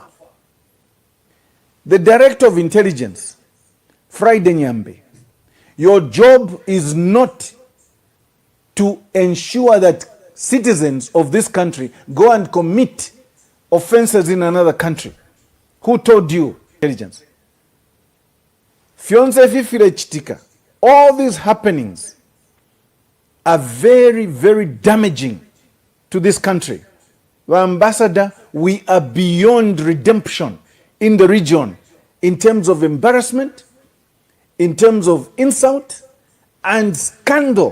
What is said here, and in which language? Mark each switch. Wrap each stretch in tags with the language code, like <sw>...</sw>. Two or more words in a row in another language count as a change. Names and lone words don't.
<en>The Director of Intelligence, Friday Nyambe, your job is not to ensure that citizens of this country go and commit offenses in another country. Who told you? Intelligence.</en> <bem>Fionse fifile chitika.</bem> <en>All these happenings are very, very damaging to this country. Ambassador, we are beyond redemption in the region in terms of embarrassment, in terms of insult and scandal.</en>